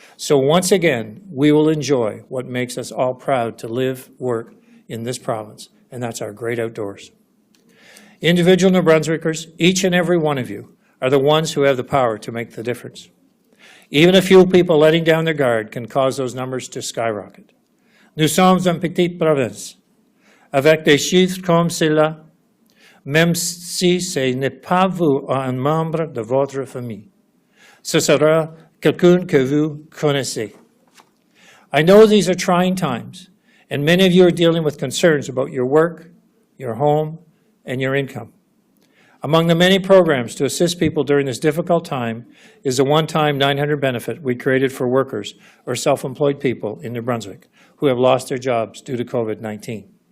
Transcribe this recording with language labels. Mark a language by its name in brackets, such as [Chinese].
[English] So once again, we will enjoy what makes us all proud to live, work in this province, and that's our great outdoors. Individual New Brunswickers, each and every one of you, are the ones who have the power to make the difference. Even a few people letting down their guard can cause those numbers to skyrocket. [French] Nous sommes une petite province. Avec des chiffres comme cela, même si ce n'est pas vous ou un membre de votre famille, ce sera quelqu'un que vous connaissez. [English] I know these are trying times, and many of you are dealing with concerns about your work, your home, and your income. Among the many programs to assist people during this difficult time is a one-time $900 benefit we created for workers or self-employed people in New Brunswick who have lost their jobs due to COVID-19.